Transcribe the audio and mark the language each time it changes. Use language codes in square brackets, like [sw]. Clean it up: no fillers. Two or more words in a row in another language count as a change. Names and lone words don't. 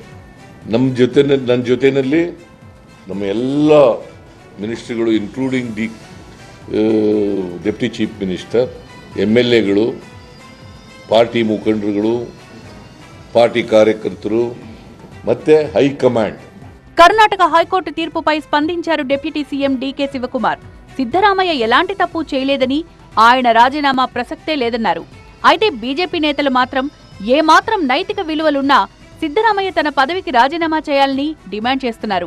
[kn] ನನ್ನ ಜೊತೆಯಲ್ಲಿ ನಮ್ಮ ಎಲ್ಲ ಮಿನಿಸ್ಟ್ರಿಗಳು [en] including deputy chief minister, [kn] MLAಗಳು, ಪಾರ್ಟಿ ಮುಖಂಡರುಗಳು, ಪಾರ್ಟಿ ಕಾರ್ಯಕರ್ತರು ಮತ್ತೆ ಹೈಕಮಾಂಡ್. [te] కర్ణాటక హైకోర్టు తీర్పుపై స్పందించారు [en] deputy CM [te] డీకే శివకుమార్. సిద్ధరామయ్య ఎలాంటి తప్పు చేయలేదని, ఆయన రాజీనామా ప్రసక్తే లేదన్నారు. అయితే బీజేపీ నేతలు మాత్రం ఏమాత్రం నైతిక విలువలున్నా సిద్ధరామయ్య తన పదవికి రాజీనామా చేయాలని డిమాండ్ చేస్తున్నారు.